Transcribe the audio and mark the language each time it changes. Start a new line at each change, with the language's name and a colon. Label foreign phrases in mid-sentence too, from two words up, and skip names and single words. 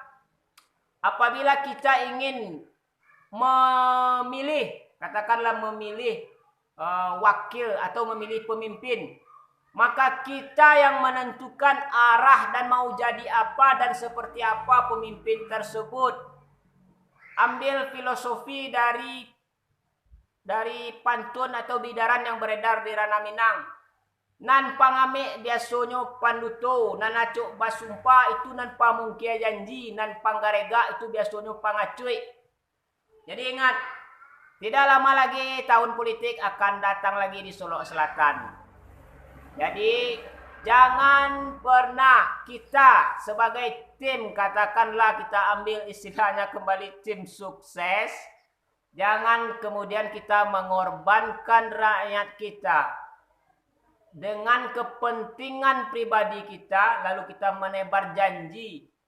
Indonesian: Apabila kita ingin memilih, katakanlah memilih wakil atau memilih pemimpin, maka kita yang menentukan arah dan mau jadi apa dan seperti apa pemimpin tersebut. Ambil filosofi dari pantun atau bidaran yang beredar di Ranah Minang.
Minangkabau: Nan pangame biasonyo panduto, nan acok basumpa itu nan pamungkia janji, nan panggarega itu biasonyo pangacuy.
Indonesian: Jadi ingat, tidak lama lagi tahun politik akan datang lagi di Sulawesi Selatan. Jadi jangan pernah kita sebagai tim, katakanlah kita ambil istilahnya kembali tim sukses, jangan kemudian kita mengorbankan rakyat kita dengan kepentingan pribadi kita, lalu kita menebar janji,